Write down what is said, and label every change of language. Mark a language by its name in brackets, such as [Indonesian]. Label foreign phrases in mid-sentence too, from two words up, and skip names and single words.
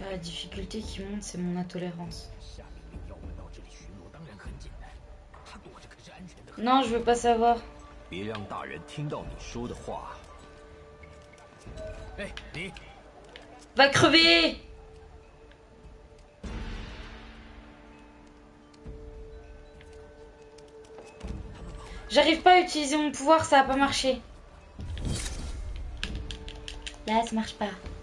[French] La difficulté qui monte, c'est mon intolérance. Non, je veux pas savoir. [Chinese] 别让大人听到你说的话。哎，你 [French] Va crever! J'arrive pas à utiliser mon pouvoir, ça a pas marché. Là, ça marche pas.